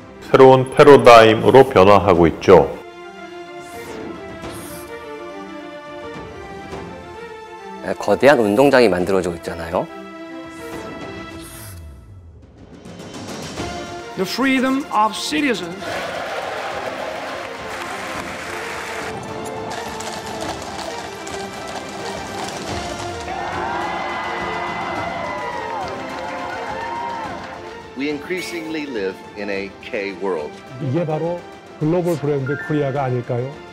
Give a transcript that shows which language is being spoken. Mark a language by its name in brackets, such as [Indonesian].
[Korean] 새로운 패러다임으로 변화하고 있죠. 거대한 운동장이 만들어지고 있잖아요. [English] The freedom of citizens. We increasingly live in a K world. [Korean] 이게 바로 글로벌 브랜드 코리아가 아닐까요?